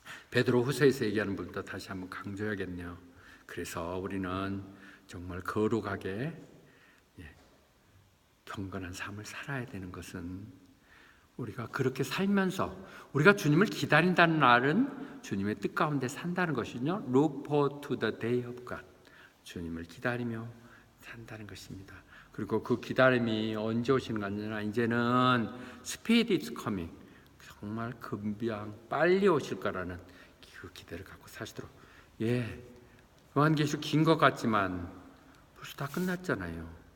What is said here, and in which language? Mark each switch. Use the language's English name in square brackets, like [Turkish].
[Korean] 베드로후서에서 얘기하는 부분도 다시 한번 강조해야겠네요. 그래서 우리는 정말 거룩하게 경건한 삶을 살아야 되는 것은 우리가 그렇게 살면서 우리가 주님을 기다린다는 날은 주님의 뜻 가운데 산다는 것이죠. [English] Look forward to the day of God. [Korean] 주님을 기다리며 산다는 것입니다. 그리고 그 기다림이 언제 오시는 거 아니라 이제는 [English] Speed is coming. [Korean] 정말 금방 빨리 오실 거라는 그 기대를 갖고 사시도록. 요한계시록 긴 것 같지만 벌써 다 끝났잖아요.